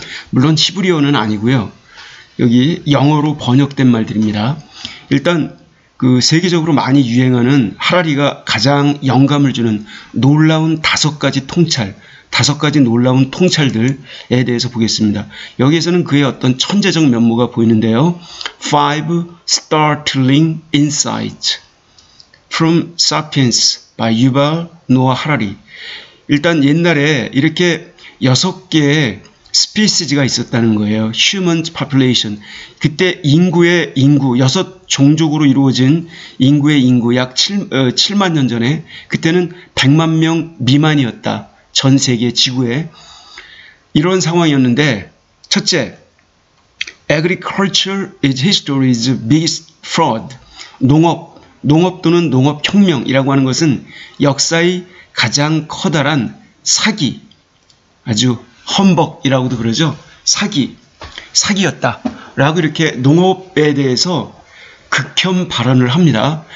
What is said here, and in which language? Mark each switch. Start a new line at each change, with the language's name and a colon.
Korean: 물론 히브리어는 아니고요. 여기 영어로 번역된 말들입니다. 일단 세계적으로 많이 유행하는 하라리가 가장 영감을 주는 놀라운 5가지 놀라운 통찰들에 대해서 보겠습니다. 여기에서는 그의 어떤 천재적 면모가 보이는데요.
English: 5 startling insights from Sapiens by 유발 노아 하라리.
Korean: 일단 옛날에 이렇게 6개의 스피시즈가 있었다는 거예요.
English: Human population.
Korean: 그때 인구, 6종족으로 이루어진 인구의 인구 약 7만 년 전에, 그때는 100만 명 미만이었다. 전 세계 지구에. 이런 상황이었는데, 첫째,
English: Agriculture is history's biggest fraud.
Korean: 농업 또는 농업혁명이라고 하는 것은 역사의 가장 커다란 사기, 아주 험벅이라고도 그러죠. 사기였다 라고 이렇게 농업에 대해서 극혐 발언을 합니다.